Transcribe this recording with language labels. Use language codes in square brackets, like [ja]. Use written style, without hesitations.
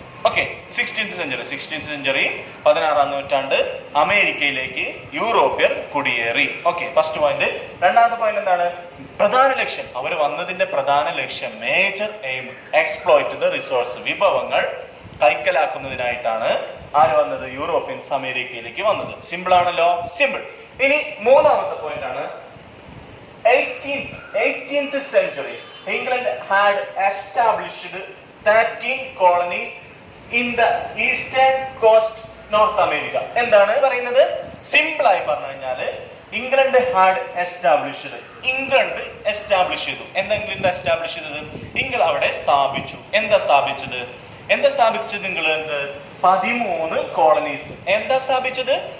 [ml] Okay, 16th century 16-ാം നൂറ്റാണ്ട് അമേരിക്കയിലേക്ക് യൂറോപ്യർ കുടിയേറി. Okay, first point. രണ്ടാമത്തെ പോയിന്റ് എന്താണ്? പ്രധാന ലക്ഷ്യം, അവർ വന്നതിന്റെ പ്രധാന ലക്ഷ്യം, major aim exploit the resource, വിഭവങ്ങൾ കൈക്കലാക്കുന്നതിനായിട്ടാണ് ആര് വന്നത്? യൂറോപ്യൻസ് അമേരിക്കയിലേക്ക് വന്നത്. സിമ്പിൾ ആണല്ലോ? സിമ്പിൾ. ഇനി മൂന്നാമത്തെ പോയിന്റ് ആണ്, [en] 18th century England had established 13 colonies in the eastern coast North America. [ml] എന്താണ് പറയുന്നത്? സിമ്പിൾ ആയി പറഞ്ഞു കഴിഞ്ഞാല് England had established, England establish ചെയ്തു. എന്താ ഇംഗ്ലണ്ട് എസ്റ്റാബ്ലിഷ് ചെയ്തത്? ഇംഗ്ലണ്ട് അവിടെ സ്ഥാപിച്ചു. എന്താ സ്ഥാപിച്ചത്? England 13 colonies. എന്താ സ്ഥാപിച്ചത്?